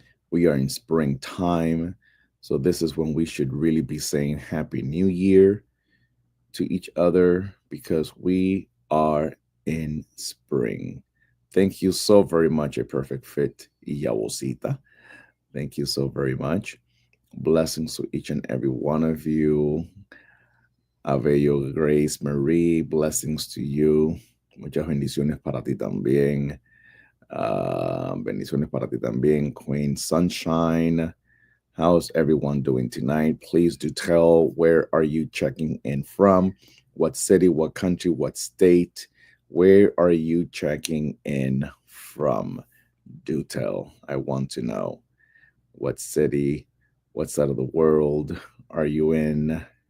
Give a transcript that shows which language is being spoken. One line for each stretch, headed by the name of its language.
English: We are in springtime. So, this is when we should really be saying Happy New Year to each other because we are in spring. Thank you so very much, A Perfect Fit, Yawosita. Thank you so very much. Blessings to each and every one of you. Abello Grace Marie, blessings to you.
Spanish: Muchas bendiciones para ti también. Bendiciones para ti también, Queen Sunshine.
English: How's everyone doing tonight? Please do tell, where are you checking in from? What city, what country, what state? Where are you checking in from? Do tell. I want to know. What city, what side of the world are you in?